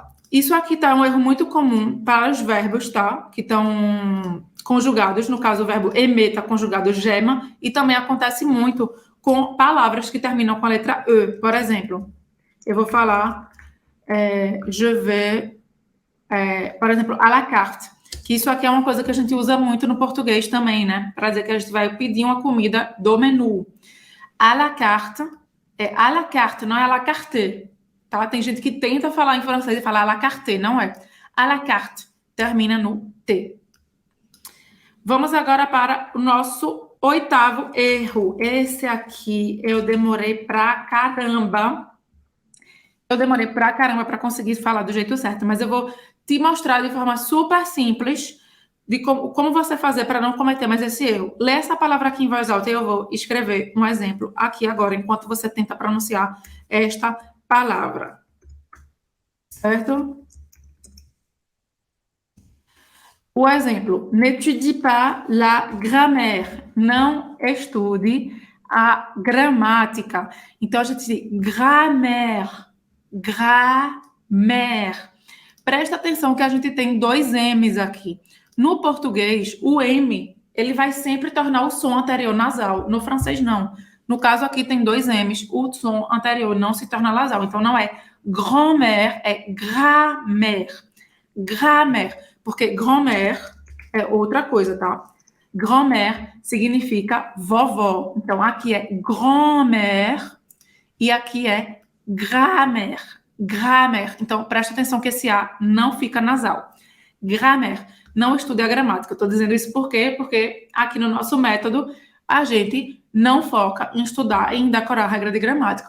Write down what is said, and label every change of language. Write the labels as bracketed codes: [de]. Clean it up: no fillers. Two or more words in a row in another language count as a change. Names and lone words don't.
[pt] Isso aqui tá um erro muito comum para os verbos, tá? Que estão conjugados. No caso, o verbo aimer está conjugado gema. E também acontece muito com palavras que terminam com a letra E. Por exemplo, eu vou falar [fr] je vais, [pt] por exemplo, [fr] à la carte. [pt] Que isso aqui é uma coisa que a gente usa muito no português também, né? Para dizer que a gente vai pedir uma comida do menu. [fr] À la carte [pt] é [fr] à la carte, [pt] não é [fr] à la carte. [pt] Tá? Tem gente que tenta falar em francês e fala [fr] à la carte, [pt] não é. [fr] À la carte [pt] termina no T. Vamos agora para o nosso 8º erro. Esse aqui eu demorei pra caramba. Para conseguir falar do jeito certo, mas eu vou te mostrar de forma super simples de como você fazer para não cometer mais esse erro. Lê essa palavra aqui em voz alta e eu vou escrever um exemplo aqui agora, enquanto você tenta pronunciar esta palavra. Certo? O exemplo, [fr] n'étudie pas la grammaire. [pt] Não estude a gramática. Então, a gente diz grammaire. Grammaire. Presta atenção que a gente tem 2 M's aqui. No português, o M, ele vai sempre tornar o som anterior nasal. No francês, não. No caso aqui tem 2 M's, o som anterior não se torna nasal. Então, não é grand-mère, é grammaire. Grammaire. Porque grand-mère é outra coisa, tá? Grand-mère significa vovó. Então, aqui é grand-mère e aqui é grammaire. Grammaire. Então, presta atenção que esse A não fica nasal. Grammaire. Não estude a gramática. Eu estou dizendo isso por quê? Porque aqui no nosso método, a gente não foca em estudar, em decorar a regra de gramática.